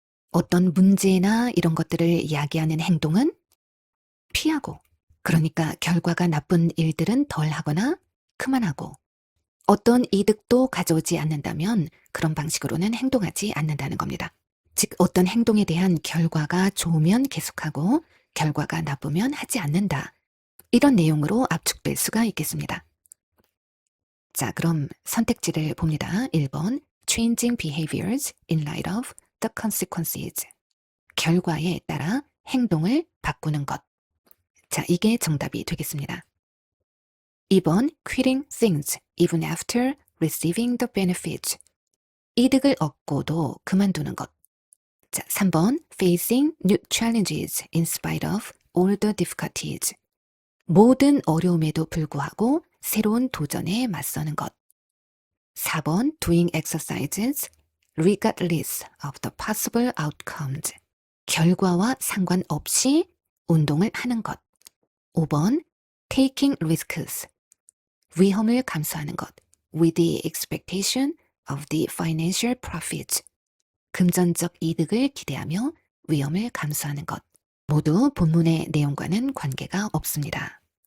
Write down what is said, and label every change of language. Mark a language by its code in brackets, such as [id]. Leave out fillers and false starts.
[ko] 어떤 문제나 이런 것들을 이야기하는 행동은 피하고 그러니까 결과가 나쁜 일들은 덜 하거나 그만하고 어떤 이득도 가져오지 않는다면 그런 방식으로는 행동하지 않는다는 겁니다. 즉 어떤 행동에 대한 결과가 좋으면 계속하고 결과가 나쁘면 하지 않는다. 이런 내용으로 압축될 수가 있겠습니다. 자, 그럼 선택지를 봅니다. 1번 [en] Changing behaviors in light of the consequences. [ko] 결과에 따라 행동을 바꾸는 것. 자, 이게 정답이 되겠습니다. 2번 [en] quitting things even after receiving the benefits. [ko] 이득을 얻고도 그만두는 것. 자, 3번 [en] facing new challenges in spite of all the difficulties. [ko] 모든 어려움에도 불구하고 새로운 도전에 맞서는 것. 4번 [en] doing exercises regardless of the possible outcomes. [ko] 결과와 상관없이 운동을 하는 것. 5번 [en] taking risks. [ko] 위험을 감수하는 것. [en] with the expectation of the financial profit. [ko] 금전적 이득을 기대하며 위험을 감수하는 것. 모두 본문의 내용과는 관계가 없습니다.